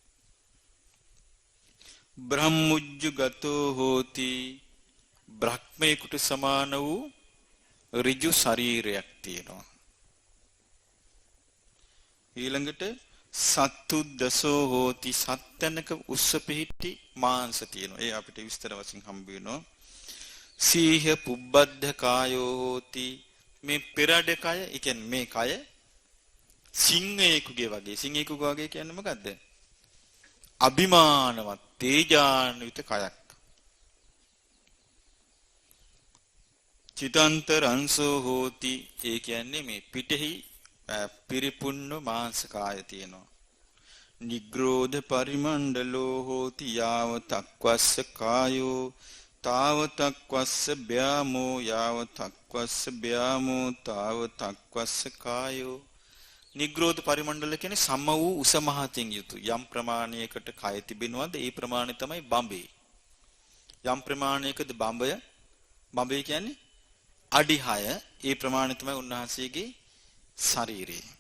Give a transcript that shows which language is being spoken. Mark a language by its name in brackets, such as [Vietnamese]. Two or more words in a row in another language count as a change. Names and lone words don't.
[Pali] බ්‍රහ්මුජ්ජගතෝ හෝති [Sinhala] බ්‍රහ්මේකට සමාන වූ ඍජු ශරීරයක් තියෙනවා. ඊළඟට [Pali] සත්තුද්දසෝ හෝති [Sinhala] සත්තනක උස්ස පිහිටි මාංශ තියෙනවා. ඒ අපිට විස්තර වශයෙන් හම්බ වෙනවා. [Pali] සීහ පුබ්බද්ධ කායෝ හෝති [Sinhala] මේ පෙරඩ කය, ඒ කියන්නේ මේ කය සිංහයෙකුගේ වගේ. සිංහයෙකුගේ වගේ කියන්නේ මොකද්ද? අභිමානවත් තේජාන්විත කයක්. [Pali] චිතන්තරංසෝ හෝති [Sinhala] ඒ කියන්නේ මේ පිටෙහි පිරිපුන්න මාංශ කාය තියෙනවා. [Pali] නිග්‍රෝධ පරිමණ්ඩලෝ හෝති යාව තක්වස්ස කායෝ තාව තක්වස්ස බ්‍යාමෝ යාව තක්වස්ස බ්‍යාමෝ තාව තක්වස්ස කායෝ. නිග්‍රෝධ පරිමණ්ඩල [Sinhala] කියන්නේ සම වූ උස මහතින් යුතු යම් ප්‍රමාණයකට කය තිබෙනවද ඒ ප්‍රමාණය තමයි බඹේ. යම් ප්‍රමාණයකද බඹය කියන්නේ අඩි 6 ඒ ප්‍රමාණය තමයි උන්වහන්සේගේ ශරීරය.